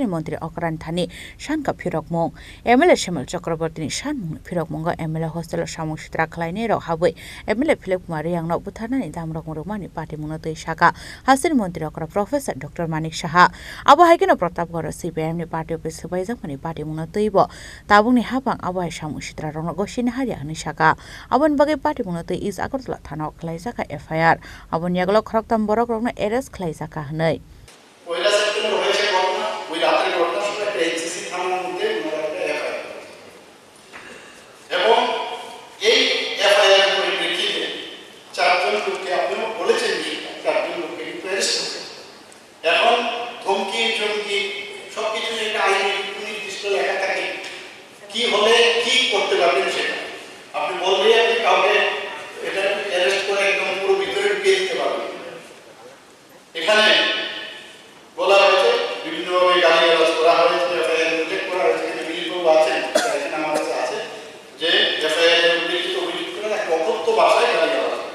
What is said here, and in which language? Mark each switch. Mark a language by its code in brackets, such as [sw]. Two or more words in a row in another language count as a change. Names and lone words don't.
[trp] मन्त्री अकरान थानी शानका फिरक मुंग एमएलए शामल चक्रवर्तीनि सान मुंनि फिरक मुंगो [en] MLA hostel [trp] सामुं सित्रा खलायने र हाबै एमएलए फिलिप कुमार यांगनो बुथारनानि दामरक मुरुमानि पार्टी मुंगनते शाखा हास्तिनि मन्त्री अकरा प्रोफेसर डॉक्टर मानिक साहा आबो हायकानो प्रतापगढ़ सीपीएमनि [en] party office [trp] सबायजाकमानि पार्टी मुंगनतेबो ताबुंनि हाबां आबो हाय सामुं सित्रा रंग गसिनि हारिया शाखा अबन बगे पार्टी मुंगनते इस आगरतला थाना खलायजाका एफआईआर अबन यागलो खरगताम बरक रंगनो एरेस्ट खलायजाका हनै [bn] পয়লা সেপ্টেম্বর হয়েছে ঘটনা ওই রাতের ঘটনার সময় একটা এনসিসি থানার মধ্যে ওনারা একটা এফআইআর এবং এই এফআইআর এর পরিপ্রেক্ষিতে চারজন লোককে আপনিও বলেছেন যে চারজন লোককে কিন্তু অ্যারেস্ট করেছে এখন ধমকি চমকি সবকিছু একটা আইনি নির্দিষ্ট লেখা থাকে কি হলে কি করতে পারবেন সেটা আপনি বললেই আপনি কাউকে এটা অ্যারেস্ট করে একদম পুরো ভিতরে ঢুকিয়ে দিতে পারবেন এখানে বলা হয়েছে বিভিন্নভাবে গালিগালাজ করা হয়েছে এফআইআর উল্লেখ করা হয়েছে কিন্তু বিলিবাবু আছেন এখানে আমার কাছে আছে যে এফআইআর এর উল্লেখিত অভিযুক্তরা এক অকথ্য ভাষায় গালিগালাজ